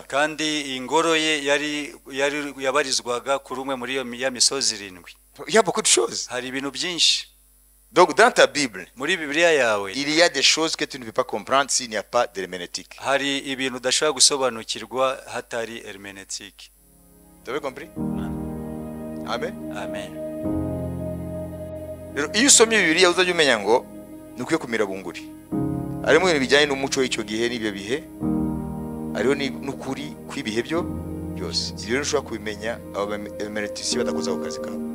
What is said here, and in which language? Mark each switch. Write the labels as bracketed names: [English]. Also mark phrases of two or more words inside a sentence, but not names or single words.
[Kinyarwanda] Kandi ingoro ye yari yabarizwaga kuri umwe muri ya misozi 7. [French] Il y a beaucoup de choses. [Kinyarwanda] Hari ibintu byinshi. [French] Donc dans ta Bible, [Kinyarwanda] Muri Bibiliya yawe [French] il y a des choses que tu ne peux pas comprendre s'il n'y a pas d'herméneutique. [Kinyarwanda] hari ibintu udashobora gusobanukirwa hatari hermeneutique. [French] Tu avez compris? [Kinyarwanda] Amen. Amen. Iyo usomye Bibiliya uzajya umenya ngo nukwiye kumira bunguri. Harimo ibintu bijyanye n'umuco w'icyo gihe n'ibyo bihe. Hariho n'ukuri kw'ibihe byo byose. Ibyo rero ushobora kubimenya abahermeneuticien badakoza ku kazi kabo.